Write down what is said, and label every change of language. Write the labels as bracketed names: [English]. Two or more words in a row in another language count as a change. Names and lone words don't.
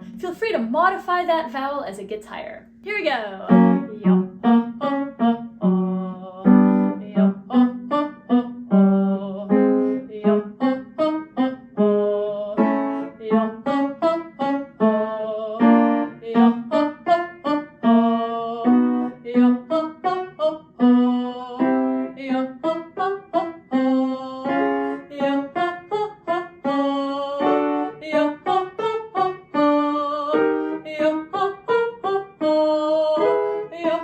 [English] Feel free to modify that vowel as it gets higher. Here we go. Yo ho ho ho ho. Yo ho ho ho ho. Yo ho ho ho ho. Yo ho ho ho ho. Yo ho ho ho ho. Yo ho ho ho ho. Yo ho ho ho ho. Yo ho ho ho ho. Yo ho ho ho ho. Yo ho ho ho ho. Yo ho ho ho ho. Yo